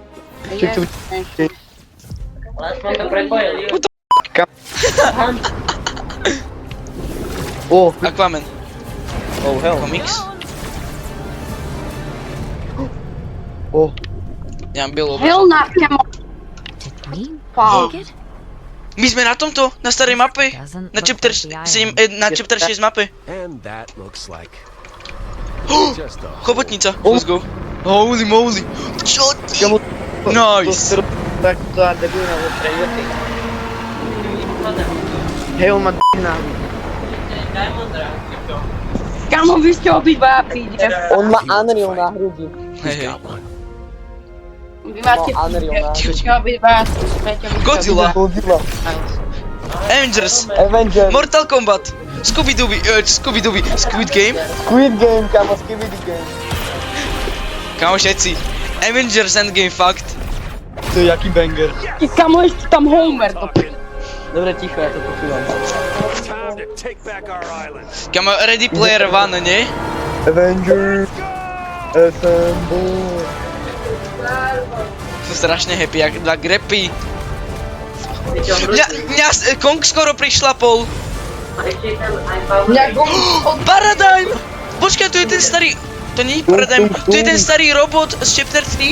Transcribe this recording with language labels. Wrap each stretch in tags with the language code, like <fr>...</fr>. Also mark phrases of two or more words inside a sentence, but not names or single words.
<sk>Čak. Ale aspoň to prepojili. Aquaman.</sk> <en>Oh hell.</en> <sk>Komiks.</sk> <en>Oh.</en> <sk>Ja mám bielú obraz. Helna, kamo.</sk> <en>Did we Wow. take it?</en> <sk>My sme na tomto, na starej mape.</sk> <en>Doesn't</en> <sk>Na</sk> <en>look</en> <sk>chapter</sk> <en>like the</en> <sk>7,</sk> <en>island.</en> <sk>na chapter 6 mape.</sk> <en>And that looks like just a</en> <sk>Chobotnica,</sk> <en>let's go. Holy moly.</en> <sk>Čo ti? Kamo, Nice. tak to a debilná vo Stranger Things. Hej, on má d***na. Kamo, vy ste obidva príde. On má Unreal na hrudi. Hej, hej.</sk> <en>got one.</en> <sk>Vy máte Unreal na Ticho, hrudi. ticho. obidva. Godzilla. Godzilla. Avengers. Avengers. Mortal Kombat. Scooby-Dooby, Squid Game. Squid Game, kamo, Skibidi Game. Kámo všetci. Avengers Endgame, fakt. To je jaký banger. Kamo, ešte tam Homer. To Dobre, ticho, ja to počúvam.</sk> <en>Time to take back our island.</en> <sk>Kámo, Ready Player One, nie?</sk> <en>Avengers. Assemble.</en> <sk>Som strašne happy, jak dva grepy. Mňa Kong skoro prišlapol. Paradigm! Počkaj, tu je ten starý... To nie je Paradigm, tu je ten starý robot z chapter 3?</sk>